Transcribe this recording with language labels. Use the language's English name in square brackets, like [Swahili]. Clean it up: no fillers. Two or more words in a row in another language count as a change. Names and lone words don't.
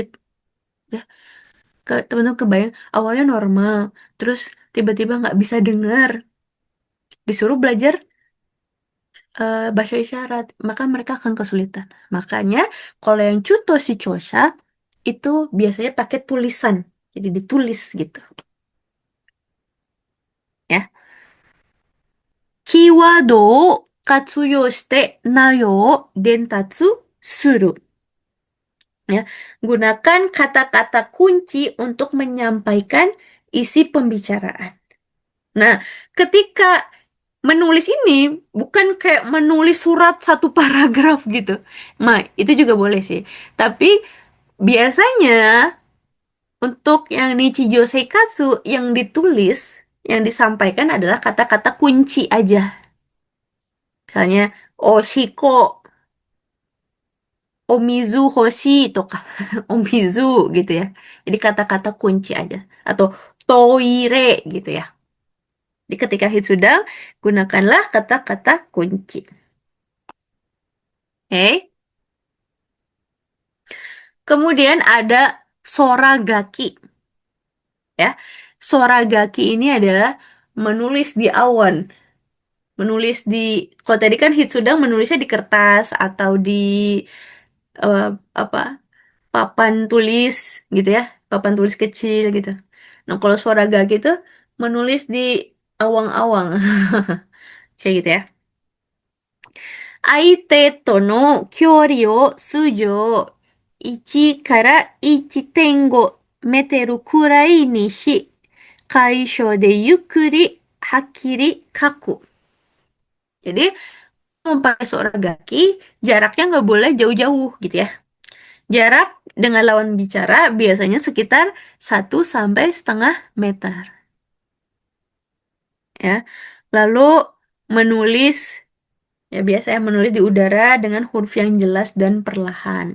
[Indonesian] Ya, teman-teman kebayang, awalnya normal, terus tiba-tiba nggak bisa dengar, disuruh belajar bahasa isyarat, maka mereka akan kesulitan. Makanya kalau yang [Japanese] 中途失聴者 [Indonesian] itu biasanya pakai tulisan, jadi ditulis gitu, ya. [Japanese] Keyword を活用して内容を伝達する. [Indonesian] Ya, gunakan kata-kata kunci untuk menyampaikan isi pembicaraan. Nah, ketika menulis ini bukan kayak menulis surat satu paragraf gitu. Nah, itu juga boleh sih. Tapi biasanya untuk yang [Japanese] 日常生活 [Indonesian] yang ditulis, yang disampaikan adalah kata-kata kunci aja. Misalnya, [Japanese] おしっこ、お水欲しい、とか、お水 [Indonesian] gitu ya. Jadi kata-kata kunci aja. Atau toire gitu ya. Jadi ketika hitsudang, gunakanlah kata-kata kunci. Oke. Kemudian ada soragaki. Ya. Soragaki ini adalah menulis di awan. Menulis di, kalau tadi kan hitsudang menulisnya di kertas atau di eh, apa papan tulis gitu ya, papan tulis kecil gitu. Nah, kalau soragaki itu menulis di awang-awang. Kayak gitu ya. [Japanese] 相手との距離を数字を1から1.5メートルくらいにし、楷書でゆっくりはっきり書く。 [Indonesian] Jadi mau pakai Soragaki, jaraknya nggak boleh jauh-jauh gitu ya. Jarak dengan lawan bicara biasanya sekitar 1,5 meter ya. Lalu menulis, ya biasanya menulis di udara dengan huruf yang jelas dan perlahan.